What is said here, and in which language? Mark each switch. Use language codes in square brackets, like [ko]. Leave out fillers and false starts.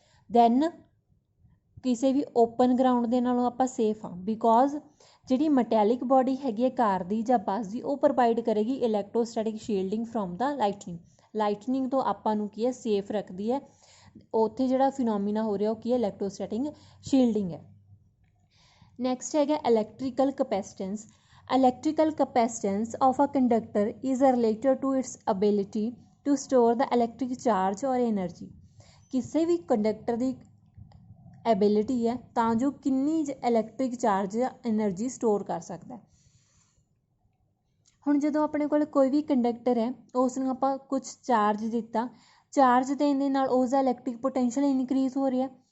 [pa] Then ਕਿਸੇ ਵੀ open ground ਦੇ ਨਾਲੋਂ ਆਪਾਂ ਸੇਫ ਹਾਂ, ਬਿਕੋਜ਼ ਜਿਹੜੀ ਮਟੈਲਿਕ ਬੋਡੀ ਹੈਗੀ ਹੈ ਕਾਰ ਦੀ ਜਾਂ ਬੱਸ ਦੀ, ਉਹ ਪ੍ਰੋਵਾਈਡ ਕਰੇਗੀ electrostatic ਸ਼ੀਲਡਿੰਗ [en] From the lightning. [pa] Lightning ਤੋਂ ਆਪਾਂ ਨੂੰ ਕੀ ਹੈ, ਸੇਫ ਰੱਖਦੀ ਹੈ। ਉੱਥੇ ਜਿਹੜਾ ਫਿਨੋਮੀਨਾ ਹੋ ਰਿਹਾ ਉਹ ਕੀ ਹੈ, ਇਲੈਕਟ੍ਰੋਸਟੈਟਿਕ ਸ਼ੀਲਡਿੰਗ ਹੈ। ਨੈਕਸਟ ਹੈਗਾ electrical ਕਪੈਸਿਟੈਂਸ। [en] Electrical capacitance of a conductor is related to its ability to store the electric charge or energy। [pa] ਕਿਸੇ ਵੀ ਕੰਡਕਟਰ ਦੀ ਐਬਿਲਿਟੀ ਹੈ ਤਾਂ ਜੋ ਕਿੰਨੀ ਇਲੈਕਟ੍ਰਿਕ ਚਾਰਜ ਜਾਂ ਐਨਰਜੀ ਸਟੋਰ ਕਰ ਸਕਦਾ ਹੈ। ਹੁਣ ਜਦੋਂ ਆਪਣੇ ਕੋਲ ਕੋਈ ਵੀ ਕੰਡਕਟਰ ਹੈ ਉਸ ਨੂੰ ਆਪਾਂ ਕੁਛ ਚਾਰਜ ਦਿੱਤਾ, ਚਾਰਜ ਦੇਣ ਦੇ ਨਾਲ ਉਸ ਦਾ ਇਲੈਕਟ੍ਰਿਕ ਪੋਟੈਂਸ਼ੀਅਲ ਇਨਕਰੀਜ਼ ਹੋ ਰਿਹਾ।